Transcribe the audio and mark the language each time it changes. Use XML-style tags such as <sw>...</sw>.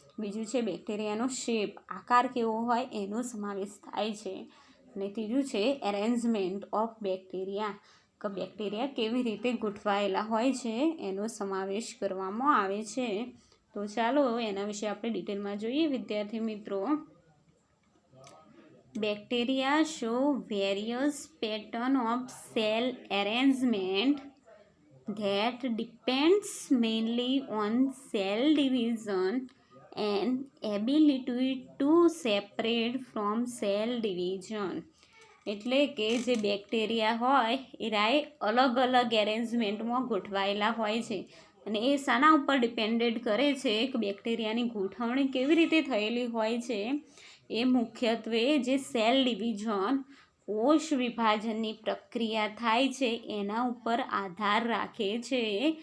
<gu>બીજું છે બેક્ટેરિયાનો શેપ, આકાર કેવો હોય એનો સમાવેશ થાય છે. અને ત્રીજું છે એરેન્જમેન્ટ ઓફ બેક્ટેરિયા, કે બેક્ટેરિયા કેવી રીતે ગોઠવાયેલા હોય છે એનો સમાવેશ કરવામાં આવે છે. તો ચાલો એના વિશે આપણે ડિટેલમાં જોઈએ વિદ્યાર્થી મિત્રો.</gu> <en>Bacteria show various pattern of cell arrangement that depends mainly on cell division and ability to separate from cell division.</en> <gu>એટલે કે જે બેક્ટેરિયા હોય એ અલગ અલગ એરેન્જમેન્ટમાં ગોઠવાયેલા હોય છે. અને એ શાના ઉપર ડિપેન્ડેડ કરે છે કે બેક્ટેરિયાની ગોઠવણી કેવી રીતે થયેલી હોય છે. એ મુખ્યત્વે જે સેલ ડિવિઝન, કોષ વિભાજનની પ્રક્રિયા થાય છે એના ઉપર આધાર રાખે છે.</gu>